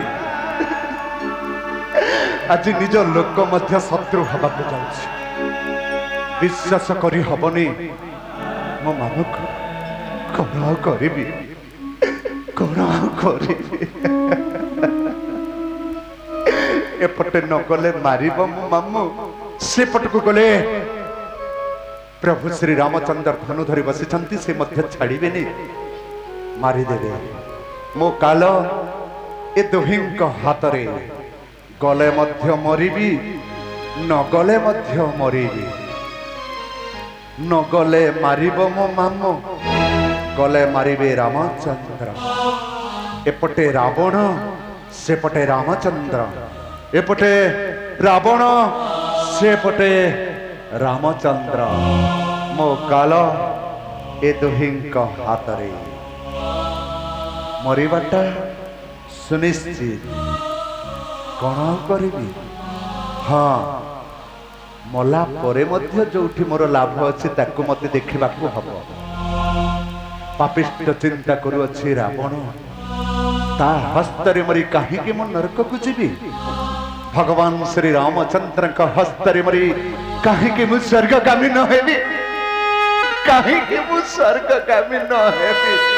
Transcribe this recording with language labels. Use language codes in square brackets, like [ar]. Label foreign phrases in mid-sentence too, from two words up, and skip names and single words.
[or] ଆଜି ନିଜ ଲୋକ ମଧ୍ୟ ଶତ୍ରୁ ହେବାକୁ ଯାଉଛି। ବିଶ୍ୱାସ କରି ହେବନି ମୋ ମାମୁଁ କଣ କରିବି କଣ କରିବି। ଏପଟେ ନ ଗଲେ ମାରିବ ମୋ ମାମୁଁ ସେ ପଟକୁ ଗଲେ ପ୍ରଭୁ ଶ୍ରୀ ରାମଚନ୍ଦ୍ର ଧନୁ ଧରି ବସିଛନ୍ତି ସେ ମଧ୍ୟ ଛାଡ଼ିବେନି ମାରିଦେବେ। ମୋ କାଳ ଏ ଦୁହିଁଙ୍କ ହାତରେ ଗଲେ ମଧ୍ୟ ମରିବି ନ ଗଲେ ମଧ୍ୟ ମରିବି। ନ ଗଲେ ମାରିବ ମୋ ମାମୁଁ ଗଲେ ମାରିବେ ରାମଚନ୍ଦ୍ର। ଏପଟେ ରାବଣ ସେପଟେ ରାମଚନ୍ଦ୍ର। ଏପଟେ ରାବଣ ସେପଟେ ରାମଚନ୍ଦ୍ର। ମୋ କାଳ ଏ ଦୁହିଁଙ୍କ ହାତରେ ମରିବାଟା ସୁନିଶ୍ଚିତ। କଣ କରିବି ହଁ ମଲା ପରେ ମଧ୍ୟ ଯେଉଁଠି ମୋର ଲାଭ ଅଛି ତାକୁ ମତେ ଦେଖିବାକୁ ହେବ। ପାପିଷ୍ଠ ଚିନ୍ତା କରୁଅଛି ରାବଣ ତା ହସ୍ତରେ ମରି କାହିଁ କି ମନ ନରକ କୁ ଯିବି। ଭଗବାନ ଶ୍ରୀ ରାମଚନ୍ଦ୍ର ଙ୍କ ହସ୍ତରେ ମରି କାହିଁ କି ମୁଁ ସ୍ୱର୍ଗଗାମୀ ନ ହେବି। କାହିଁ କି ମୁଁ ସ୍ୱର୍ଗଗାମୀ ନ ହେବି।